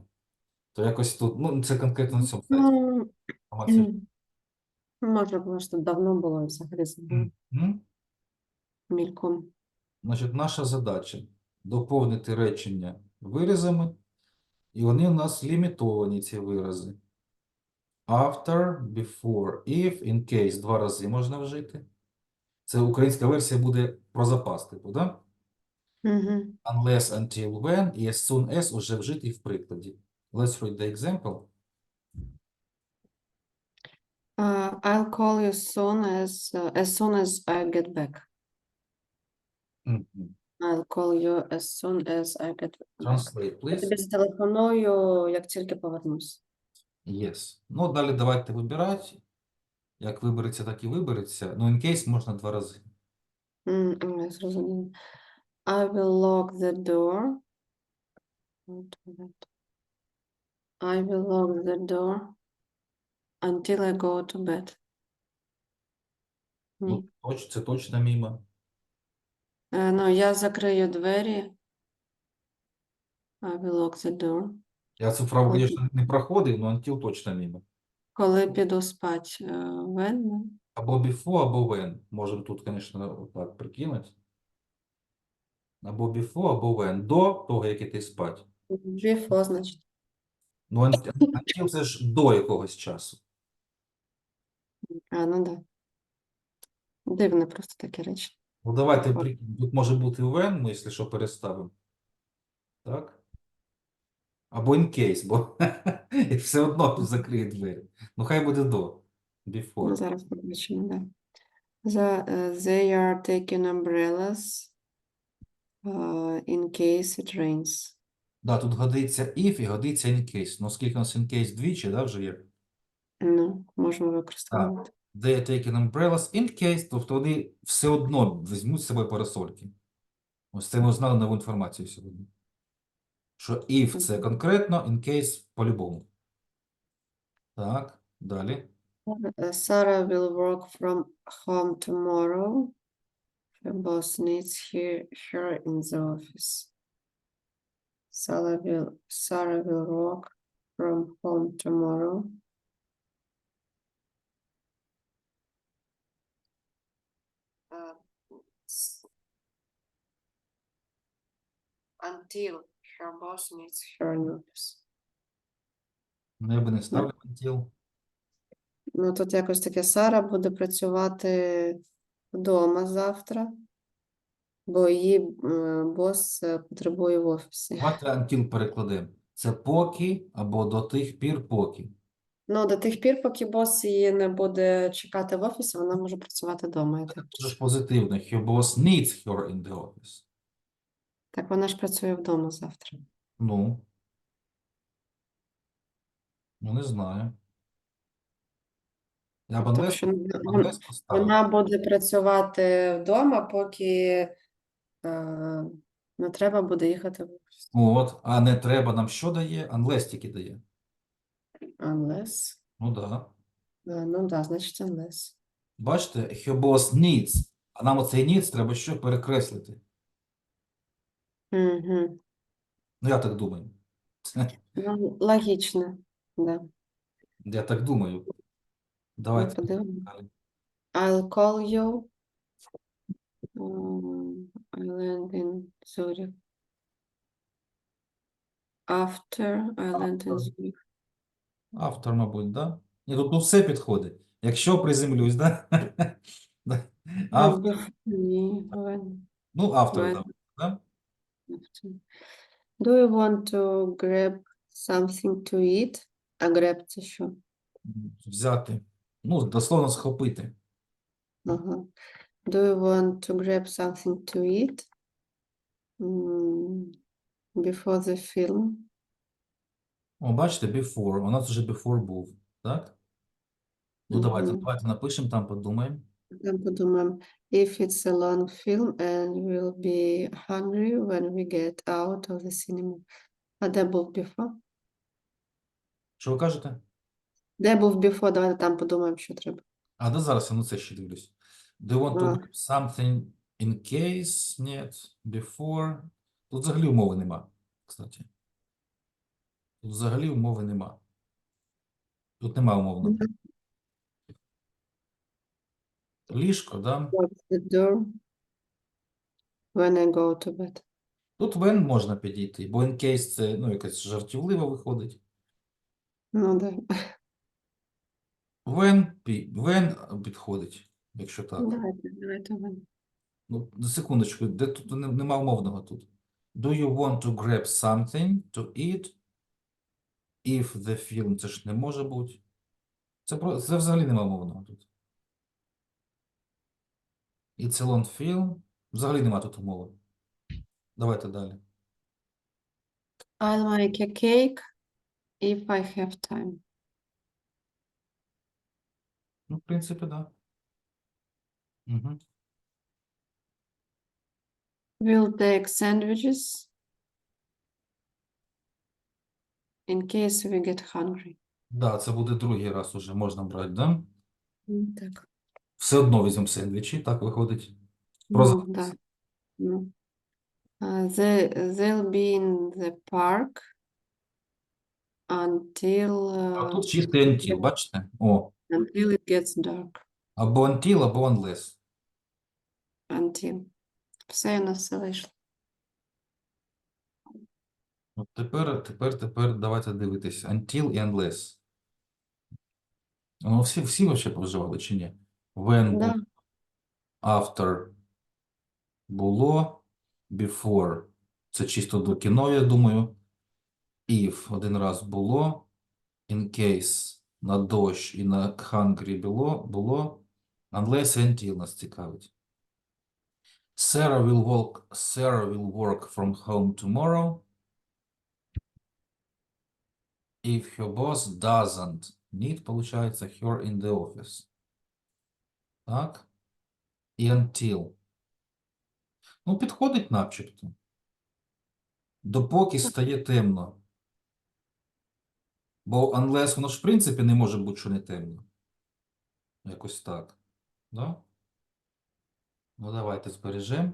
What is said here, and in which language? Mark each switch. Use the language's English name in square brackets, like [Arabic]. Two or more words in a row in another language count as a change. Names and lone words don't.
[Ukrainian] То якось тут, ну, це конкретно на цьому сайті. Ну, Інформація. може, просто давно було і взагалі забула Мгм. мільком. Значить, наша задача доповнити речення виразами, і вони у нас лімітовані, ці вирази. [English] After, before, if, in case. [Ukrainian] Два рази можна вжити. Це українська версія буде про запас, типу, да? Угу. [English] Unless, until, when і as soon as [Ukrainian] уже вжитий в прикладі. [English] Let's read the example. I'll call you soon as I get back. Мгм. I'll call you as soon as I get back. Translate, [Ukrainian] Я [English] please. [Ukrainian] тобі зателефоную, як тільки повернусь. [English] Yes. [Ukrainian] Ну, далі давайте вибирати. Як вибереться, так і вибереться. Ну, [English] in case [Ukrainian] можна два рази. Я зрозуміла. [English] I will lock the door. I will lock the door until I go to bed. [Ukrainian] Ні. Ну, це точно мімо. Ну, я закрию двері. [English] I will lock the door. [Ukrainian] Я цю фразу, Коли, звісно, не проходив, але until точно мімо. коли піду спать. When? Або before, або when. Можемо тут, звісно, так прикинути. Або before, або when. До того, як іти спать. Before, значить. Ну, until це ж до якогось часу. Ну да. Дивне просто таке речі. Ну, давайте прикинемо. Тут може бути when, ми, якщо що, переставимо. Так? Або [English] in case, [Ukrainian] бо і все одно закриє двері. Ну, хай буде до. Ну, [English] Before. [Ukrainian] зараз побачимо, да. [English] They are taking umbrellas in case it rains. [Ukrainian] Да, тут годиться if і годиться [English] in case. [Ukrainian] Ну, оскільки у нас [English] in case [Ukrainian] двічі, да, вже є. Ну, можемо Так. використовувати. [English] They are taking umbrellas in case, [Ukrainian] тобто вони все одно візьмуть з собою парасольки. Ось це ми узнали нову інформацію сьогодні. Що if це конкретно, [English] in case [Ukrainian] по-любому. Так, далі. [English] Sarah will work from home tomorrow. Her boss needs her in the office. Sarah will work from home tomorrow. Until her boss needs her in office. [Ukrainian] Ну, я би не ставив until. Ну, тут якось таке Сара буде працювати вдома завтра, бо її бос потребує в офісі. Давайте until перекладемо. Це поки або до тих пір поки. Ну, до тих пір, поки бос її не буде чекати в офісі, вона може працювати вдома. Це ж позитивно. [English] Her boss needs her in the office. [Ukrainian] Так вона ж працює вдома завтра. Ну. Ну, не знаю. Я б Так що unless поставив. вона буде працювати вдома, поки не треба буде їхати в офіс. От, а не треба нам що дає? Unless тільки дає. Unless. Ну, да. Ну, да, значить unless. Бачите, [English] her boss needs. [Ukrainian] А нам оцей needs треба що перекреслити. Угу. Ну, я так думаю. Ну, логічно, да. Я так думаю. Ну, Давайте подивимось. далі. [English] I'll call you. I land in Zurich. After I land in Zurich. [Ukrainian] Автор, мабуть, да? Ні, тут все підходить. Якщо приземлюсь, да? Да. Автор. Ні, when. Ну, автор, When. давай, да? After. [English] Do you want to grab something to eat? [Ukrainian] А grab це що? Взяти. Ну, дословно схопити. Ага. [English] Do you want to grab something to eat? Before the film. [Ukrainian] О, бачите, before. У нас вже before був, так? Ну, давайте Мгм. напишемо там, подумаємо. Там подумаємо, [English] if it's a long film and we'll be hungry when we get out of the cinema. [Ukrainian] А де був before? Що ви кажете? Де був before? Давайте там подумаємо, що треба. А, да зараз я на це ще дивлюсь. [English] Do you want to А, grab something in case? [Ukrainian] Ні. Before. Тут взагалі умови нема, кстати. Тут взагалі умови нема. Тут нема умовно. Ліжко, да? [English] What's the door when I go to bed? [Ukrainian] Тут when можна підійти, бо [English] in case [Ukrainian] це, ну, якась жартівлива виходить. Ну, да. When підходить, якщо так. Давайте when. Ну, на секундочку, де тут нема умовного тут. [English] Do you want to grab something to eat? If the film, [Ukrainian] це ж не може бути. Це взагалі нема умовного тут. [English] It's a long film. [Ukrainian] Взагалі нема тут умови. Давайте далі. [English] I'll make a cake if I have time. [Ukrainian] Ну, в принципі, так. Да. Угу. [English] We'll take sandwiches in case we get hungry. [Ukrainian] Да, це буде другий раз уже можна брати, да? Так. Все одно візьмемо сендвічі, так виходить. Ну, да. Ну. [English] They'll be in the park until [Ukrainian] А тут чистий until, бачите? О, [English] until it gets dark. [Ukrainian] або until, або unless. Until. Все у нас все вийшло. От тепер давайте дивитися. Until і unless. Ну, всі вообще проживали чи ні? When Да. було, after було, before. Це чисто до кіно, я думаю. If один раз було, [English] in case [Ukrainian] на дощ і на hungry було, unless і until нас цікавить. [English] Sarah will work from home tomorrow. If her boss doesn't need, получается, her in the office. [Ukrainian] Так? І until. Ну, підходить начебто. Допоки стає темно. Бо unless воно ж в принципі не може бути, що не темно. Якось так. Да? Ну, давайте збережемо.